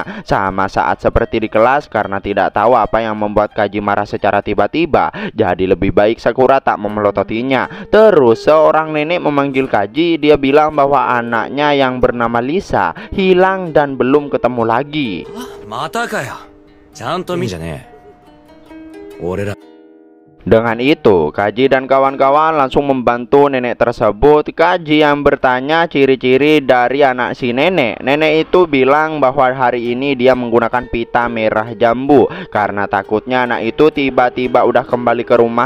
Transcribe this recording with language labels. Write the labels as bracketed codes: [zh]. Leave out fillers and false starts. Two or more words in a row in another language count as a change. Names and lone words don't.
[id] Sama saat seperti di kelas karena tidak tahu apa yang membuat Kaji marah secara tiba-tiba. Jadi lebih baik Sakura tak memelototinya. Terus seorang nenek memanggil Kaji. Dia bilang bahwa anaknya yang bernama Lisa hilang dan belum ketemu lagi. [ja] またかよ。ちゃんと見じゃねえ。俺ら [id] Dengan itu, Kaji dan kawan-kawan langsung membantu nenek tersebut. Kaji yang bertanya ciri-ciri dari anak si nenek. Nenek itu bilang bahwa hari ini dia menggunakan pita merah jambu karena takutnya anak itu tiba-tiba udah kembali ke rumah.